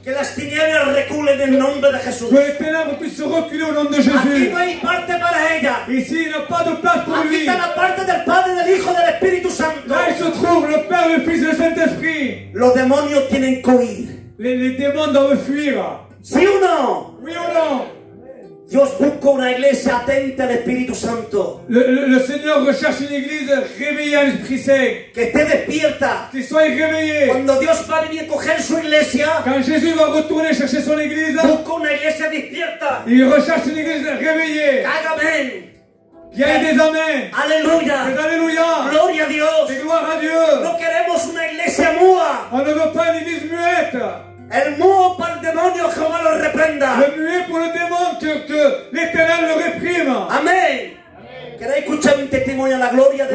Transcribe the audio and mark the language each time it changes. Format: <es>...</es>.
<es>que las tinieblas reculen en el nombre de Jesús.</es> <fr>que les ténèbres puissent se reculer au nom de</fr> <es>Aquí</es> <fr>Jésus.</fr> <es>no hay parte para ella.</es> <fr>Ici, il n'y a pas de place pour</fr> <es>Aquí</es> <fr>lui.</fr> <es>está la parte del Padre, del Hijo, del Espíritu Santo.</es> <fr>Là, il se trouve le Père, le Fils et le Saint-Esprit.</fr> <es>Los demonios tienen que huir.</es> <fr>Les démons doivent fuir.</fr> <es>¿Sí o no?</es> <fr>Oui ou non?</fr> <es>Dios busca una iglesia atenta al Espíritu Santo.</es> <fr>Le Seigneur recherche une église réveillée à l'Esprit Saint.</fr> <es>Que esté despierta.</es> <fr>Qui soit réveillée.</fr> <es>Cuando Dios va a venir a coger su iglesia,</es> <fr>Quand Jésus va retourner chercher son église,</fr> <es>busca una iglesia despierta.</es> <fr>il recherche une église réveillée.</fr> <es>Haga amén.</es> <fr>Qui a des amens.</fr> <es>Aleluya.</es> <fr>Des alléluia.</fr> <es>Gloria a Dios.</es> <fr>Des gloires à Dieu.</fr> <es>No queremos una iglesia muda.</es> <fr>On ne veut pas une église muette.</fr> <es>El mudo para el demonio, Jehová lo reprenda.</es> <fr>Le muet pour le démon, que l'Éternel le réprime.</fr> <es>Amén. ¿Queréis escuchar un testimonio a la gloria de</es>